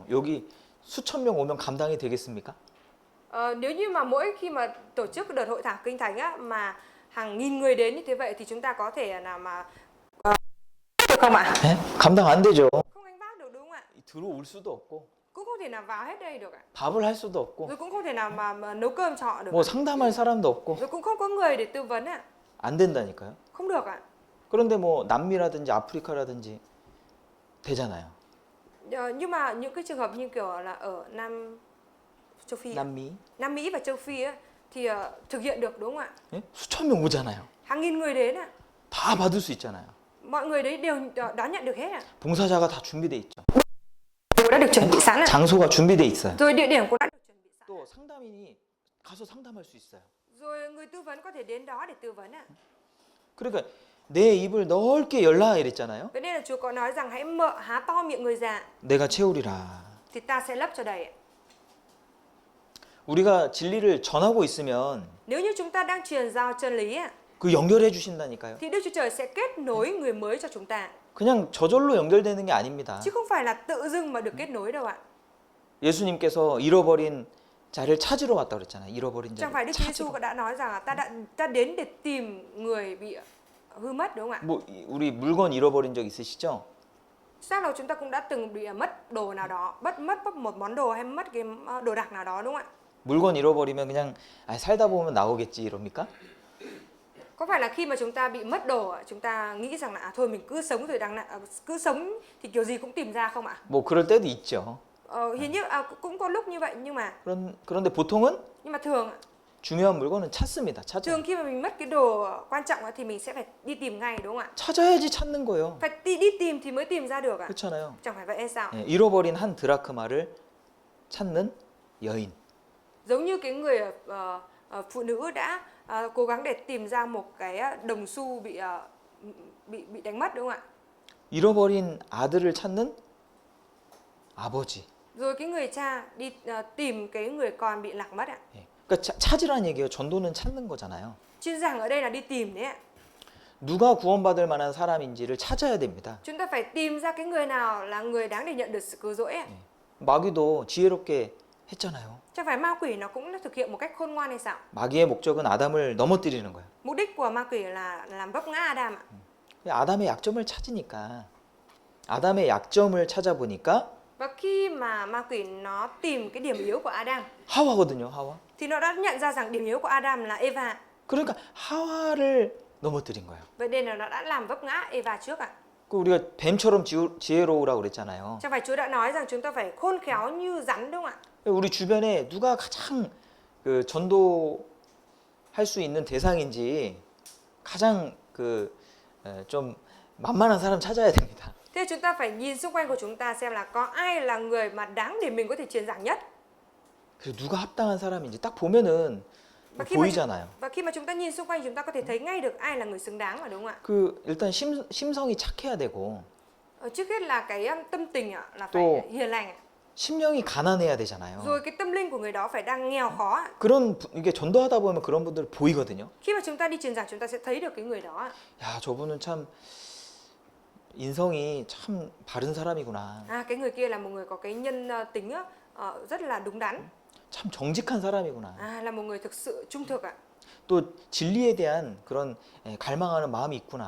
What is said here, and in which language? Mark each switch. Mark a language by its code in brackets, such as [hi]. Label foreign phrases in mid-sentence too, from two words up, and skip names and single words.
[ko] 여기 수천 명 오면 감당이 되겠습니까? [vi] Nếu như mà mỗi khi mà tổ chức đợt hội thảo kinh thánh mà hàng nghìn người đến như thế vậy thì chúng ta có thể nào mà được không ạ? [ko] 예? 감당 안 되죠. [vi] Không gánh vác được, đúng không ạ? [ko] 들어올 수도 없고 [vi] Cũng không thể nào vào hết đây được ạ. [ko] 밥을 할 수도 없고 [vi] Rồi cũng không thể nào mà nấu cơm cho họ được. [ko] 뭐 상담할 사람도 없고 [vi] Rồi cũng không có người để tư vấn ạ. [ko] 안 된다니까요. [vi] Không được ạ. [ko] 그런데 뭐 남미라든지 아프리카라든지 되잖아요. [vi] Nhưng mà những cái trường hợp như kiểu là ở châu Phi, [ko] 남미 [vi] Nam Mỹ và châu Phi thì thực hiện được, đúng không ạ? [ko] 예? 수천 명 오잖아요. [vi] Hàng nghìn người đến ạ. [ko] 다 받을 수 있잖아요. [vi] Mọi người đấy đều đón nhận được hết ạ. [ko] 봉사자가 다 준비돼 있죠. [vi] Đều đã được chuẩn bị sẵn ạ. [ko] 장소가 준비돼 있어요. [vi] Rồi địa điểm cũng đã được chuẩn bị sẵn. [ko] 또 상담인이 가서 상담할 수 있어요. [vi] Rồi người tư vấn có thể đến đó để tư vấn ạ. [ko] 그러니까 내 입을 넓게 열라 이랬잖아요. [vi] Vậy nên là Chúa có nói rằng hãy há to miệng người già [ko] 내가 채우리라. [vi] thì ta sẽ lấp cho đầy ạ. [ko] 우리가 진리를 전하고 있으면 [vi] Nếu như chúng ta đang truyền giao chân lý ạ, [ko] 그 연결해 주신다니까요. [vi] thì Đức Chúa Trời sẽ kết nối người mới cho chúng ta. [ko] 그냥 저절로 연결되는 게 아닙니다. [vi] Chứ không phải là tự dưng mà được kết nối đâu ạ. [ko] 예수님께서 잃어버린 자를 찾으러 왔다 그랬잖아요. 잃어버린 [vi] Chẳng [ko] 자를 [vi] phải Đức Chúa [ko] 찾으러. [vi] Giêsu đã nói rằng là ta đến để tìm người bị hư mất, đúng không ạ? [ko] 뭐 우리 물건 잃어버린 적 있으시죠? [vi] Chắc là chúng ta cũng đã từng bị mất đồ nào đó, mất một món đồ hay mất cái đồ đạc nào đó, đúng không ạ? [ko] 물건 잃어버리면 그냥 살다 보면 나오겠지 이럽니까? [vi] Có phải là khi mà chúng ta bị mất đồ, chúng ta nghĩ rằng là thôi mình cứ sống rồi cứ sống thì kiểu gì cũng tìm ra không ạ? [ko] 뭐 그럴 때도 있죠. [vi] Hình như cũng có lúc như vậy nhưng mà [ko] 그런데 보통은 [vi] thường [ko] 중요한 물건은 찾습니다. 찾아. [vi] Thường khi mà mình mất cái đồ quan trọng á, thì mình sẽ phải đi tìm ngay đúng không ạ? [ko] 찾아야지 찾는 거예요. [vi] Phải đi tìm thì mới tìm ra được ạ. [ko] 그렇잖아요. [vi] Chẳng phải vậy hay sao? [ko] 예, 잃어버린 한 드라크마를 찾는 여인. [vi] Giống như cái người phụ nữ đã cố gắng để tìm ra một cái đồng xu bị đánh mất đúng không ạ? [ko] 잃어버린 아들을 찾는 아버지. [vi] Rồi cái người cha đi tìm cái người con bị lạc mất ạ. [ko] 예. 그러니까 찾으란 얘기예요. 전도는 찾는 거잖아요. [vi] Chuyên giảng ở đây là đi tìm đấy ạ. [ko] 누가 구원받을 만한 사람인지를 찾아야 됩니다. [vi] Chúng ta phải tìm ra cái người nào là người đáng để nhận được sự cứu rỗi ạ. [ko] 마귀도 지혜롭게 했잖아요. [vi] Chẳng phải ma quỷ nó cũng đã thực hiện một cách khôn ngoan hay sao? [ko] 마귀의 목적은 아담을 넘어뜨리는 거예요. [vi] Mục đích của ma quỷ là làm vấp ngã Adam ạ. [ko] 아담의 약점을 찾으니까 아담의 약점을 찾아보니까 [vi] Và khi mà ma quỷ nó tìm cái điểm yếu của Adam [ko] 하와거든요. 하와. [vi] thì nó đã nhận ra rằng điểm yếu của Adam là Eva. [ko] 그러니까 하와를 넘어뜨린 거예요. [vi] Vậy nên là nó đã làm vấp ngã Eva trước ạ. [ko] 그 우리가 뱀처럼 지혜로우라고 그랬잖아요. [vi] Chẳng phải Chúa đã nói rằng chúng ta phải khôn khéo như rắn đúng không ạ? [ko] 우리 주변에 누가 가장 그 전도할 수 있는 대상인지 가장 그 좀 만만한 사람 찾아야 됩니다. [vi] Thế chúng ta phải nhìn xung quanh của chúng ta xem là có ai là người mà đáng để mình có thể truyền giảng nhất. [ko] 그래서 누가 합당한 사람인지 딱 보면은 보이잖아요. [vi] Và khi mà chúng ta nhìn xung quanh chúng ta có thể thấy ngay được ai là người xứng đáng mà đúng không ạ? [ko] 그 일단 심성이 착해야 되고 [vi] Trước hết là cái tâm tình ạ, là [ko] 또- [vi] phải hiền lành ạ. [ko] 심령이 가난해야 되잖아요. [vi] Rồi cái tâm linh của người đó phải đang nghèo khó ạ. [ko] 이게 전도하다 보면 그런 분들 보이거든요. [vi] Khi mà chúng ta đi truyền giảng chúng ta sẽ thấy được cái người đó ạ. [ko] 야, 저분은 참 인성이 참 바른 사람이구나. [vi] Cái người kia là một người có cái nhân tính rất là đúng đắn. [ko] 참 정직한 사람이구나. [vi] Là một người thực sự trung thực ạ. [ko] 또 진리에 대한 그런 갈망하는 마음이 있구나.